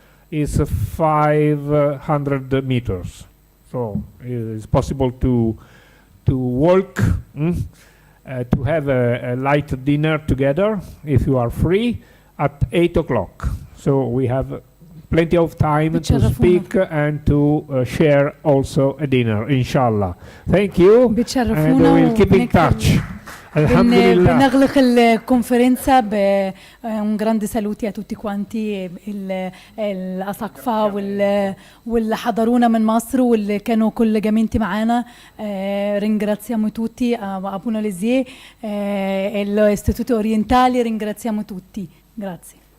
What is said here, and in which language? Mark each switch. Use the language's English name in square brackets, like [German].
[English] It's 500 meters, so it's possible to walk, to have a light dinner together if you are free at 8 o'clock. So we have plenty of time to speak and to share also a dinner, inshallah. Thank you, and we'll keep in touch. [Arabic] Alhamdulillah. بنغلق الكونفرنسا ب [Italian] un grande saluti a tutti quanti [Arabic] الأساقفة واللي حضرونا من مصر واللي كانوا collegamenti معانا. [Italian] Ringraziamo tutti a Abuna Lezie e l'Istituto Orientale, ringraziamo tutti. Grazie.